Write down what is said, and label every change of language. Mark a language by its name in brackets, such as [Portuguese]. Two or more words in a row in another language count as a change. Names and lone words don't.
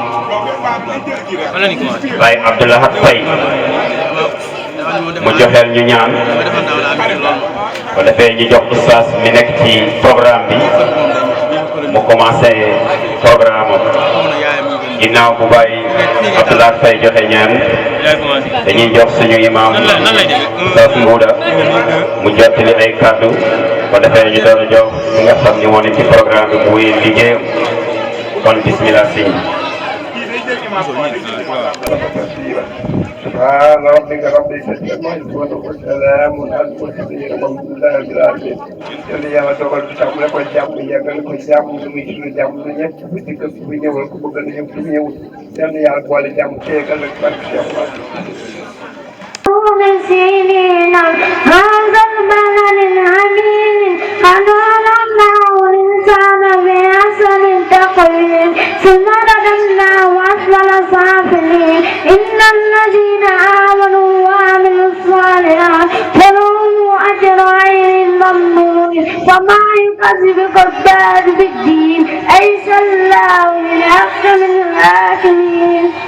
[Wolof] Baye Abdoulahat Faye mu joxeel ñu ñaan ko defee ñu jox oustaz mi nekk ci programme bi mu commencé programme am ginnaaw bu Baye Abdoulahat Faye joxe ñaan dañuy jox suñu imam oustaz Mbuuda mu jottali ay kàddu ko defee ñu doon jox ñi nga xam ni moo ne ci programme bi mu wéyal liggéeyam kon bismillah sëñ [Arabic] سبحان ربك رب العزة عما يصفون وسلام على المرسلين والحمد لله رب العالمين. [Wolof] yàlla yàlla dogal bi sax mu ne ko jàmm yàggal ko jàmm lu muy suñu jàmm lu ñëpp bu dikk bu ñëwal ku bëgg na ñëw ku ñëwul yàlla yàlla boole jàmm teegal ak barke Cheikh [Arabic] سنين هذا البلد الأمين قد ظلمناه الإنسان بأحسن تقويم ثم رددناه أسفل سافلين إن الذين آمنوا وعملوا الصالحات فلهم أجر غير ممنون وما يكذبك بعد بالدين أليس الله بأحكم الحاكمين